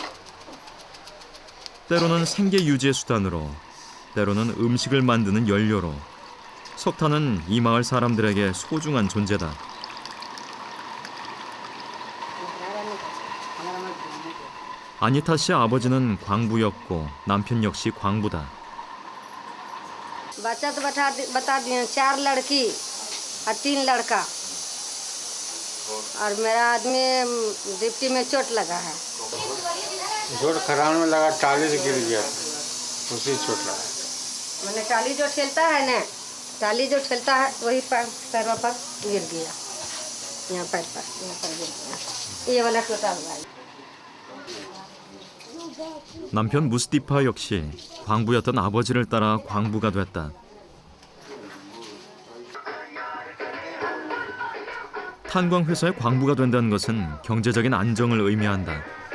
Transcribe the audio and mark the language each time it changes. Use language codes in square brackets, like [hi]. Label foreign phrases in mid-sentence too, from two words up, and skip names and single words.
[ko] 때로는 생계 유지의 수단으로, 때로는 음식을 만드는 연료로 석탄은 이 마을 사람들에게 소중한 존재다. 아니타 씨의 아버지는 광부였고 남편 역시 광부다. [hi] बच्चा तो बता दिए 4 लड़की और 3 लड़का और मेरा आदमी डिप्टी में चोट लगा है जोड़ खरान में लगा टाली से गिर गया उसी चोट लगा मैंने टाली जो ठेलता है ना टाली जो ठेलता है वही पैरों पर गिर गया यहाँ पैर पर यहाँ पर गिर गया ये वाला टूटा हुआ है [ko] 남편 무스티파 역시 광부였던 아버지를 따라 광부가 됐다. 탄광회사의 광부가 된다는 것은 경제적인 안정을 의미한다.